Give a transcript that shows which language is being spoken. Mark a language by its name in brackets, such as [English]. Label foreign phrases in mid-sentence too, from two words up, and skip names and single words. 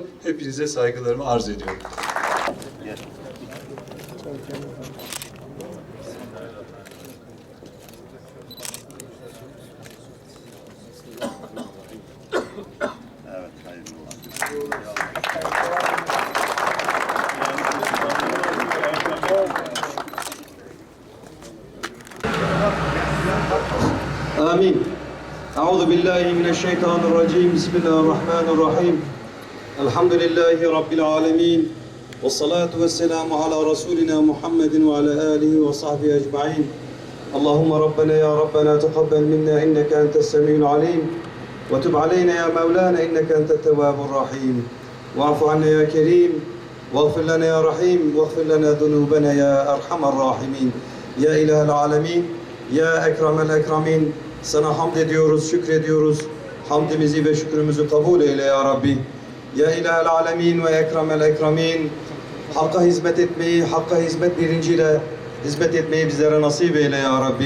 [Turkish] Hepinize saygılarımı arz ediyorum. Evet, hayırlı olsun. [Arabic] آمين. أعوذ بالله من الشيطان الرجيم. بسم الله الرحمن الرحيم. الحمد لله رب العالمين. والصلاة والسلام على رسولنا محمد وعلى آله وصحبه أجمعين. اللهم ربنا يا ربنا تقبل منا إنك أنت السميع العليم. وتب علينا يا مولانا إنك أنت التواب الرحيم. واعف عنا يا كريم. واغفر لنا يا رحيم. واغفر لنا ذنوبنا يا أرحم الراحمين. يا إله العالمين, يا أكرم الأكرمين, [Turkish] sana hamd ediyoruz, şükrediyoruz. Hamdimizi ve şükrümüzü kabul eyle [Arabic] يا رب. يا إله العالمين وأكرم الأكرمين, [Turkish] Hakka hizmet etmeyi, Hakka hizmet bilinciyle hizmet etmeyi bizlere nasip eyle [Arabic] يا رب.